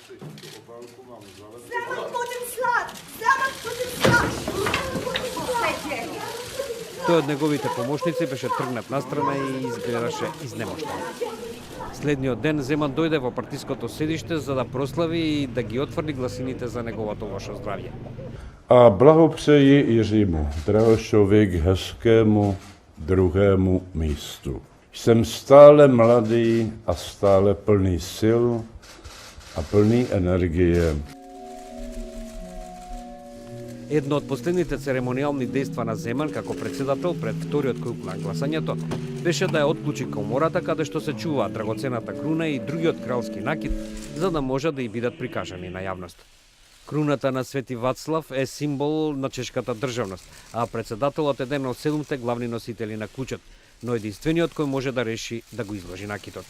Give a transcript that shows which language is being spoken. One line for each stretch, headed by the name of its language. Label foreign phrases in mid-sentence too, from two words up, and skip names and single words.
Macedonian: Тој од неговите помошници беше тргнат настрана и изгледаше изнемоштен. Следниот ден Земан дојде во партиското седиште за да прослави и да ги отврди гласините за неговото лошо здравје.
Czech: A blahopřeji Jiřímu Drahošovi k hezkému druhému místu. Jsem stále mladý a stále plný sil a plný energie.
Macedonian: Едно од последните церемониални дејства на Земан како председател пред вториот круг на гласањето беше да ја отклучи комората каде што се чува драгоцената круна и другиот кралски накид за да можат да и бидат прикажани на јавност. Круната на Свети Вацлав е символ на чешката државност, а председателот е еден од 7 главни носители на клучот, но единствениот кој може да реши да го изложи накитот.